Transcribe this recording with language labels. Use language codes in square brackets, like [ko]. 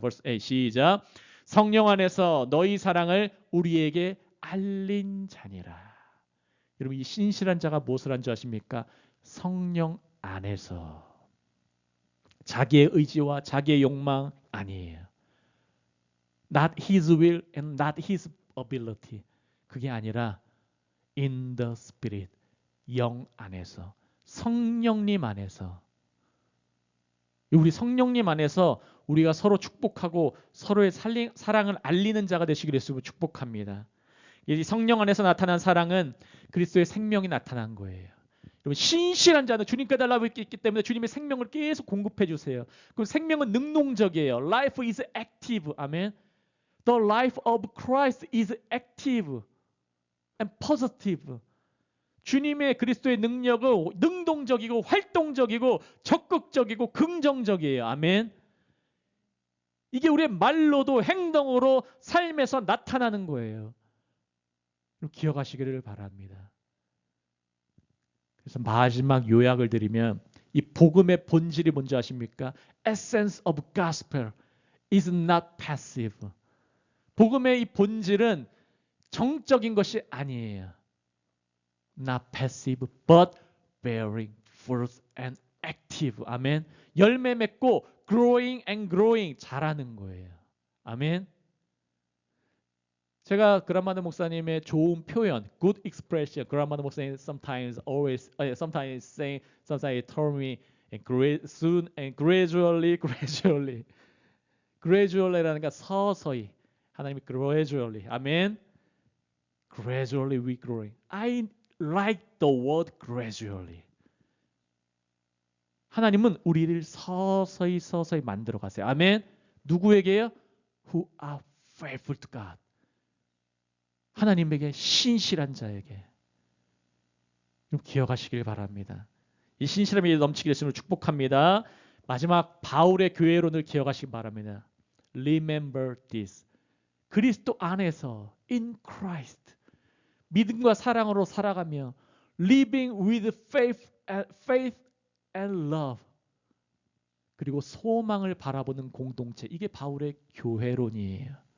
[ko] verse 8 시작. 성령 안에서 너희 사랑을 우리에게 알린 자니라. 여러분, 이 신실한 자가 무엇을 한 줄 아십니까? 성령 안에서. 자기의 의지와 자기의 욕망 아니에요. [en] Not his will and not his ability. [ko] 그게 아니라 [en] in the spirit, [ko] 영 안에서, 성령님 안에서. 우리 성령님 안에서 우리가 서로 축복하고 서로의 사랑을 알리는 자가 되시기를 예수님을 축복합니다. 이 성령 안에서 나타난 사랑은 그리스도의 생명이 나타난 거예요. 여러분, 신실한 자는 주님께 달라고 있기 때문에 주님의 생명을 계속 공급해 주세요. 그럼 생명은 능동적이에요. [en] Life is active. 아멘. The life of Christ is active and positive. [ko] 주님의 그리스도의 능력은 능동적이고 활동적이고 적극적이고 긍정적이에요. 아멘. 이게 우리의 말로도 행동으로 삶에서 나타나는 거예요. 기억하시기를 바랍니다. 그래서 마지막 요약을 드리면 이 복음의 본질이 뭔지 아십니까? [en] Essence of gospel is not passive. [ko] 복음의 이 본질은 정적인 것이 아니에요. [en] Not passive, but bearing fruit and active. [ko] 아멘. 열매 맺고 [en] growing and growing, [ko] 자라는 거예요. 아멘. 제가 그라마드 목사님의 좋은 표현, [en] good expression. 그라마드 목사님 sometimes say, sometimes tell me soon and gradually. [ko] gradually라는 게 서서히. 하나님이 gradually. [en] 아멘. Gradually we growing. I like the word gradually. [ko] 하나님은 우리를 서서히 만들어 가세요. 아멘. 누구에게요? [en] Who are faithful to God. [ko] 하나님에게 신실한 자에게. 좀 기억하시길 바랍니다. 이 신실함이 넘치게 되시면 축복합니다. 마지막 바울의 교회론을 기억하시기 바랍니다. [en] Remember this. [ko] 그리스도 안에서 [en] in Christ [ko] 믿음과 사랑으로 살아가며 [en] living with faith and love [ko] 그리고 소망을 바라보는 공동체 이게 바울의 교회론이에요.